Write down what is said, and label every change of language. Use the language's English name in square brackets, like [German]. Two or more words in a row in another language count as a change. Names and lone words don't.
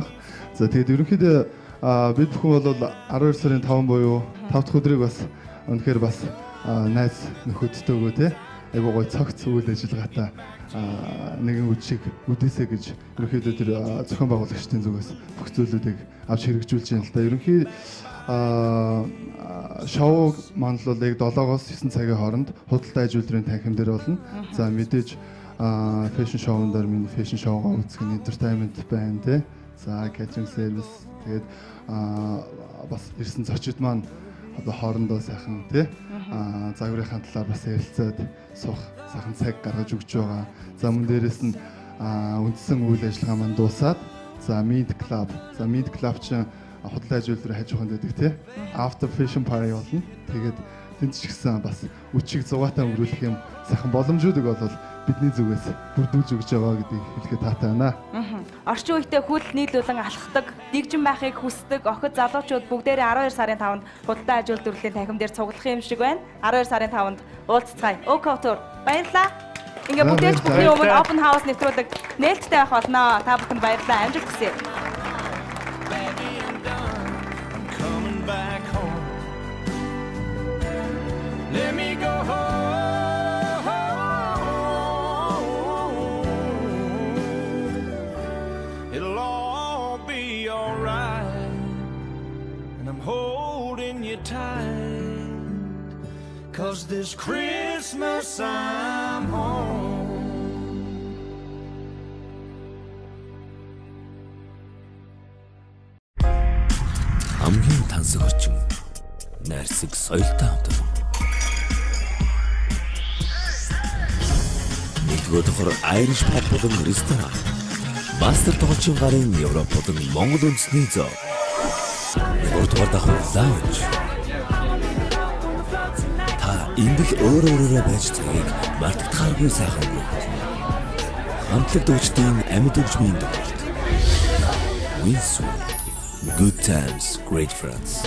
[Mongolian] За тэгээд ерөнхийдөө бид бүхэн бол 12 сарын 5 буюу 5 дахь өдрийг бас үнэхээр бас найз нөхөдтэйгөө те айгуу гой цогц үйл ажиллагаатай нэгэн үдшиг үдээсэ гэж ерөнхийдөө тэр зохион байгуулагчдын зүгээс бүх зүйлүүдийг авч хэрэгжүүлж байна л да. Ерөнхий шоу маань л яг 7-оос 9 цагийн хооронд худалдаа аж үйлдвэрийн танхим дээр болно. За мэдээж [English] fashion show- [Mongolian] н дээр минь [English] fashion show- [Mongolian] га үзэх нь entertainment байна те. За [English] catering service [Mongolian] тэгээд бас ирсэн зочид маань одоо хоорондоо сайхан тий загварынхаа талаар бас ярилцаад суух сайхан цаг гаргаж өгч байгаа. За мөн дээрэс нь үндсэн үйл ажиллагаа маань дуусаад за Meet Club чинь худалдаа аж үйлдвэрийн хажууханд байдаг тий [English] after fashion party [Mongolian] болно. Тэгээд тэнд ч гэсэн бас үчиг зугаатай өнгөрүүлэх юм сайхан боломжуудыг бол бидний зүгээс бүрдүүлж өгч байгаа гэдгийг хэлэхэд таатай байна. Орчин үетэй хүл нийлүүлэн алхдаг, дэгжин байхыг хүсдэг охид залуучууд бүгдээрээ 12 сарын 5-нд худалдаа аж үйлдвэрлэлийн танхим дээр цуглах юм шиг байна. 12 сарын 5-нд уулзцгаая. Couture баярлалаа. Ингээ бүтээгч бүхний өмнө [English] open house [Mongolian] нэвтрүүлэг нээлттэй байх болно. Та бүхэнд баярлалаа. Амжилт хүсье. [English] Let me go home. It'll all be alright. And I'm holding you tight. 'Cause this Christmas I'm home. [Mongolian] Хамгийн тансаг орчин найрсаг соёлтой хамт байна. Нэгдүгээр давхар [English] Irish pub [Mongolian] болон ресторан. Мастер тоглолчийн гарын Европ болон Монгол үндэсний зоо. Гуравдугаар давхар lounge. Та энд л өөрөөрөө байж цагийг мартагдахааргүй сайхан үү. Хамтлаг дүүчдийн амьд өгчмийн тоглолт. Winsu. [English] Good times, great friends.